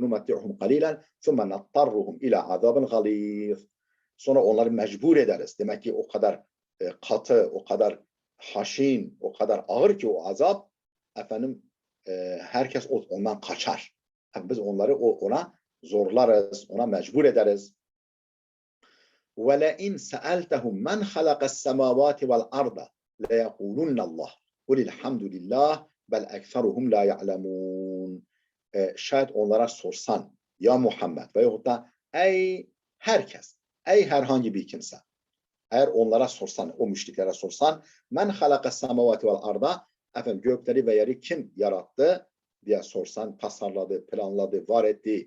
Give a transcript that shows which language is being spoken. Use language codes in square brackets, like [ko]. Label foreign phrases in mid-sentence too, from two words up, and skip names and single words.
[ar] نُمَتِّعُهُمْ قَلِيلًا ثُمَّ نَضْطَرُّهُمْ إِلَىٰ عَذَابٍ غَلِيظٍ. [tr] Sonra onları mecbur ederiz. Demek ki o kadar katı, o kadar haşin, o kadar ağır ki o azap, efendim herkes ondan kaçar. Yani biz onları ona zorlarız, ona mecbur ederiz. [ar] وَلَئِنْ سَأَلْتَهُمْ مَنْ خَلَقَ السَّمَاوَاتِ وَالْأَرْضَ لَيَقُولُنَّ اللّٰهِ قُلِ الْحَمْدُ لِلَّهِ بَلْ أَكْثَرُهُمْ لَا يَعْلَمُونَ. [tr] Şayet onlara sorsan ya Muhammed veyahut da ey herkes, ey herhangi bir kimse, eğer onlara sorsan, o müşriklere sorsan, [ar] مَنْ خَلَقَ السَّمَاوَاتِ وَالْأَرْضَ, [tr] efendim gökleri ve yeri kim yarattı diye sorsan, tasarladı, planladı, var etti.